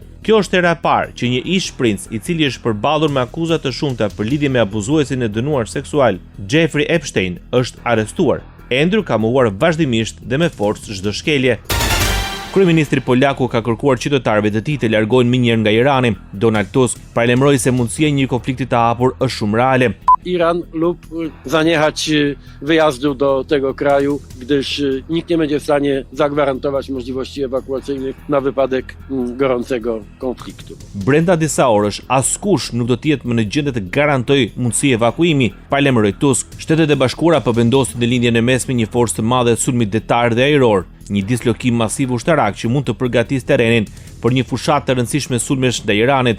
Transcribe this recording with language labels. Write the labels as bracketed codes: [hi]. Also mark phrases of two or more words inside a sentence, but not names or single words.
[sq] Kjo është hera e parë që një ish princ i cili është përballur me akuza të shumta për lidhje me abuzuesin e dënuar seksual, Jeffrey Epstein, është arrestuar. Andrew ka mohuar vazhdimisht dhe me forcë çdo shkelje. Kryeministri Polaku ka kërkuar qytetarëve të tij të largohen minjëherë nga Irani. Donald Tusk paralajmëroi se mundësia e një konflikti të hapur është shumë reale. [pl] Iran lub zaniechać wyjazdu do tego kraju, gdyż nikt nie będzie w stanie zagwarantować możliwości ewakuacyjnych na wypadek gorącego konfliktu. [sq] Brenda disa orësh, askush nuk do të jetë më në gjendje të garantojë mundësi evakuimi, paralajmëroi Tusk. Shtetet e Bashkuara po vendosin në lindjen e mesme një forcë të madhe të sulmit detar dhe ajror, një dislokim masiv ushtarak që mund të përgatisë terrenin për një fushatë të rëndësishme sulmesh ndaj Iranit.